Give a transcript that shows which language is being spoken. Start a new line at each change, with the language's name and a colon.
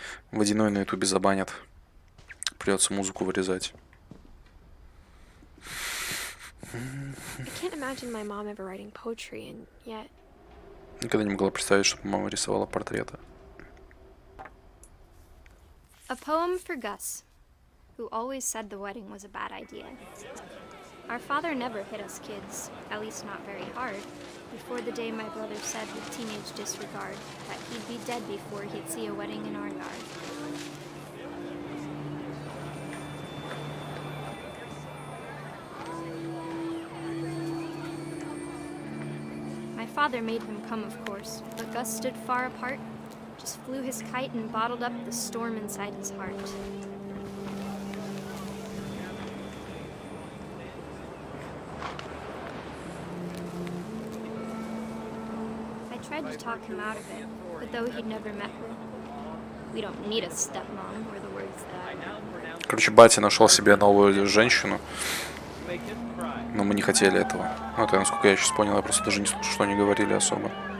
Russian: Водяной на ютубе забанят. Придется музыку вырезать.
English: I can't imagine my mom ever writing poetry, and yet
Russian: Никогда не могла представить, чтобы мама рисовала портреты.
English: A poem for Gus, who always said the wedding was a bad idea. Our father never hit us kids, at least not very hard, before the day my brother said with teenage disregard that he'd be dead before he'd see a wedding in our yard. My father made him come, of course, but Gus stood far apart, just flew his kite and bottled up the storm inside his heart. I tried to talk him out of it, but though he'd never met her, we don't need a stepmom, were the words that I...
Russian: Короче, батя нашел себе новую женщину. Но мы не хотели этого. Ну, это, насколько я сейчас понял, я просто даже не слушал, что они говорили особо.